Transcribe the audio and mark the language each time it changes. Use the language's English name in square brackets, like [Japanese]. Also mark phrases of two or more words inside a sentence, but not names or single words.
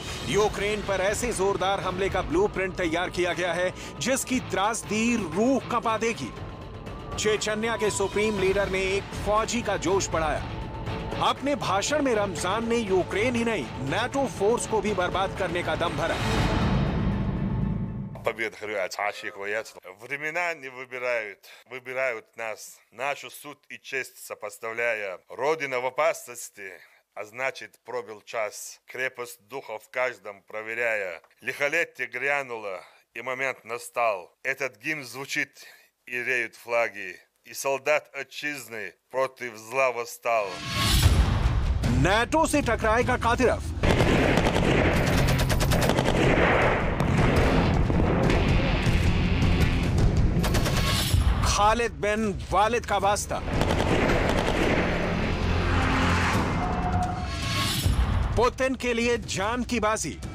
[Hindi] यूक्रेन पर ऐसे जोरदार हमले का ब्लूप्रिंट तैयार किया गया है जिसकी त्रासदी रूह कंपा देगी। चेचन्या के सुप्रीम लीडर ने एक फौजी का जोश बढ़ाया। अपने भाषण में रमजान ने यूक्रेन ही नहीं नाटो फोर्स को भी बर्बाद करने का दम भरा। [Russian] Времена не выбирают нас. Нашу суд и честь сопоставляя. Родина в опасности, а значит пробил час. Крепость духа в каждом проверяя. Лихолетие грянуло, и момент настал. Этот гимн звучит, и реют флаги. И солдат отчизны против зла восстал. [Hindi] नाटो से टकराएगा कादिरोव। खालिद बिन वालिद का वास्ता। पुतिन के लिए जान की बाजी।